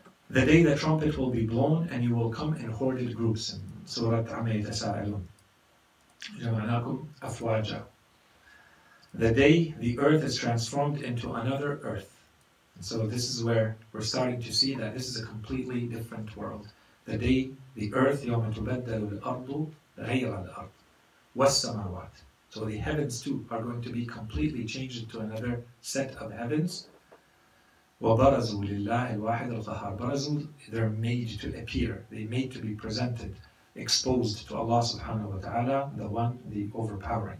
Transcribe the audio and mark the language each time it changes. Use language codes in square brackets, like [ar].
[en] The day the trumpet will be blown, and you will come in hoarded groups. In Surah Amma Yatasa'alun. [ar] جَمَعْنَاكُمْ أَفْوَاجًا. [en] The day the earth is transformed into another earth. And so this is where we're starting to see that this is a completely different world. The day the earth, [ar] يَوْمَ تُبَدَّلُ الْأَرْضُ غَيْرَ الْأَرْضِ وَالسَّمَاوَاتِ. [en] So the heavens too are going to be completely changed into another set of heavens. [ar] وَبَرَزُوا لِلَّهِ الْوَاحِدِ الْقَهَارِ. [en] Barazul, they're made to appear, they're made to be presented, exposed to Allah subhanahu wa ta'ala, the one, the overpowering.